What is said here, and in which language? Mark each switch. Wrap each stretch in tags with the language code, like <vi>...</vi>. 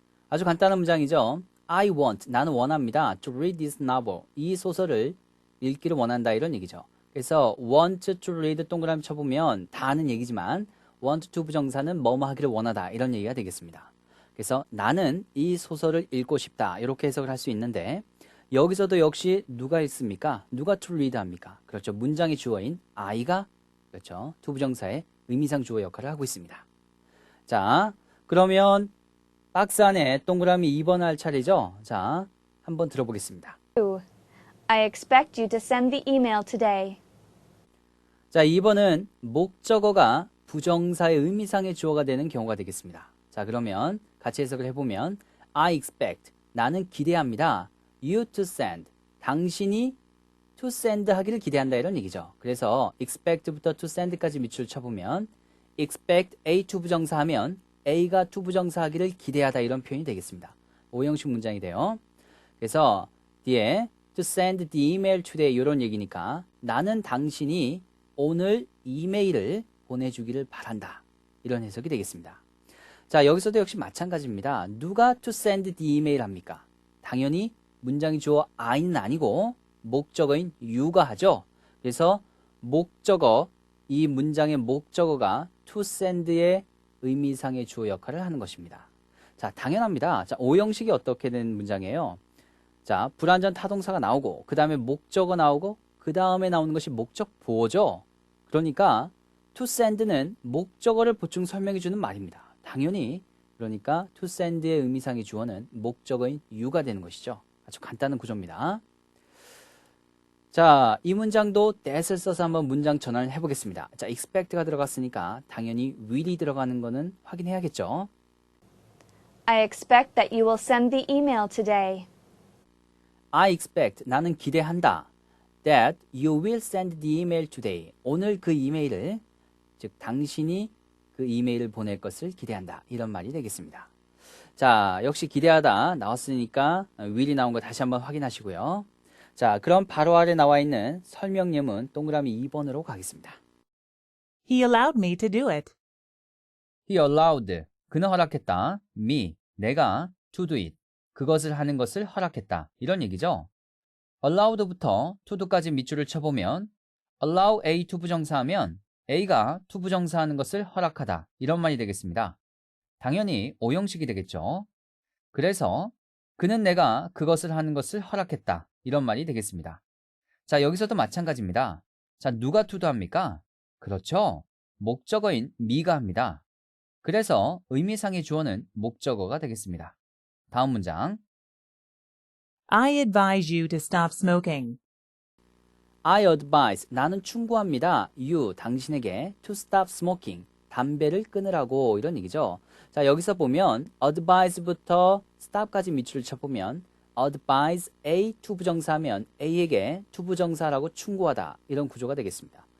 <ko>아주 간단한 문장이죠.</ko> <en>I want,</en> <ko>나는 원합니다.</ko> <en>To read this novel.</en> <ko>이 소설을 읽기를 원한다 이런 얘기죠. 그래서</ko> <en>want to read</en> <ko>동그라미 쳐보면 다 아는 얘기지만 want to 부정사는 뭐뭐 하기를 원하다 이런 얘기가 되겠습니다. 그래서 나는 이 소설을 읽고 싶다 이렇게 해석을 할 수 있는데 여기서도 역시 누가 읽습니까? 누가 to read 합니까? 그렇죠. 문장의 주어인 I가 그렇죠. 투부정사의 의미상 주어 역할을 하고 있습니다. 자, 그러면 박스 안에 동그라미 2번 할 차례죠. 자, 한번 들어보겠습니다.</ko> <en>I expect you to send the email today.</en> <ko>자, 2번은 목적어가 부정사의 의미상의 주어가 되는 경우가 되겠습니다. 자, 그러면 같이 해석을 해보면</ko> <en>I expect,</en> <ko>나는 기대합니다.</ko> <en>You to send,</en> <ko>당신이 to send 하기를 기대한다 이런 얘기죠. 그래서 expect부터 to send까지 밑줄 쳐보면 expect A to 부정사 하면 A가 to 부정사 하기를 기대하다 이런 표현이 되겠습니다. 오형식 문장이 돼요. 그래서 뒤에</ko> <en>to send the email today</en> <ko>이런 얘기니까 나는 당신이 오늘 이메일을 보내주기를 바란다. 이런 해석이 되겠습니다. 자 여기서도 역시 마찬가지입니다. 누가</ko> <en>to send the email</en> <ko>합니까? 당연히 문장이 주어 I는 아니고 목적어인 you가 하죠. 그래서 목적어, 이 문장의 목적어가 to send의 의미상의 주어 역할을 하는 것입니다. 자, 당연합니다. 자, 오형식이 어떻게 된 문장이에요? 자, 불완전 타동사가 나오고 그 다음에 목적어 나오고 그 다음에 나오는 것이 목적 보어죠. 그러니까 to send는 목적어를 보충 설명해주는 말입니다. 당연히 그러니까 to send의 의미상의 주어는 목적어인 you가 되는 것이죠. 아주 간단한 구조입니다. 자, 이 문장도 that을 써서 한번 문장 전환을 해보겠습니다. 자, expect가 들어갔으니까 당연히 will이 들어가는 거는 확인해야겠죠.</ko> <en>I expect that you will send the email today. I expect,</en> <ko>나는 기대한다.</ko> <en>That you will send the email today.</en> <ko>오늘 그 이메일을, 즉 당신이 그 이메일을 보낼 것을 기대한다. 이런 말이 되겠습니다. 자, 역시 기대하다 나왔으니까 will이 나온 거 다시 한번 확인하시고요. 자, 그럼 바로 아래 나와 있는 설명 예문 동그라미 2번으로 가겠습니다.</ko> <en>He allowed me to do it. He allowed,</en> <ko>그는 허락했다. Me, 내가</ko> <en>to do it,</en> <ko>그것을 하는 것을 허락했다. 이런 얘기죠. allowed부터 to do까지 밑줄을 쳐보면 allow A to 부정사하면 A가 to 부정사하는 것을 허락하다. 이런 말이 되겠습니다. 당연히 오형식이 되겠죠. 그래서 그는 내가 그것을 하는 것을 허락했다. 이런 말이 되겠습니다. 자, 여기서도 마찬가지입니다. 자, 누가 to도 합니까? 그렇죠. 목적어인 me가 합니다. 그래서 의미상의 주어는 목적어가 되겠습니다. 다음 문장.</ko> <en>I advise you to stop smoking. I advise,</en> <ko>나는 충고합니다. You, 당신에게</ko> <en>to stop smoking,</en> <ko>담배를 끊으라고 이런 얘기죠. 자, 여기서 보면 advise부터 stop까지 밑줄을 쳐보면 advise A to 부정사하면 A에게 to 부정사라고 충고하다 이런 구조가 되겠습니다.</ko>